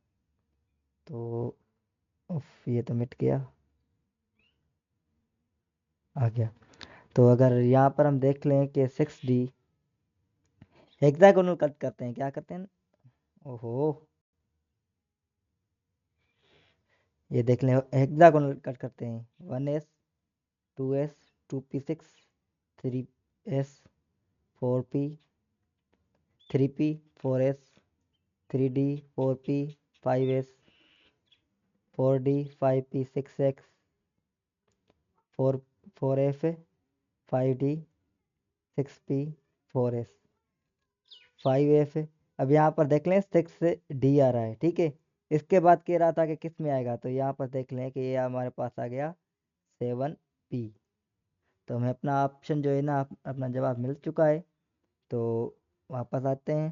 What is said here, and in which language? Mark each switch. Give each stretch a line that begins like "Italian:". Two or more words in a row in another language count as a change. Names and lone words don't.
Hindi: तो उफ, ये तो मिट गया, आ गया। तो अगर यहाँ पर हम देख लें कि 6D
English: hexagonal cut
Hindi: करते हैं, क्या करते हैं? ओहो, ये देख लें,
English: hexagonal cut
Hindi: करते हैं। 1S 2S 2P6 3S 4P 3P 4S 3D 4P 5S 4D 5P 6X 4 4F 5D 6P 4S 5F। अब यहाँ पर देख लें 6D आ रहा है, ठीक है। इसके बाद कह रहा था कि किस में आएगा, तो यहाँ पर देख लें कि ये हमारे पास आ गया 7P। तो हमें अपना ऑप्शन जो है ना अपना जवाब मिल चुका है। तो वापस आते हैं।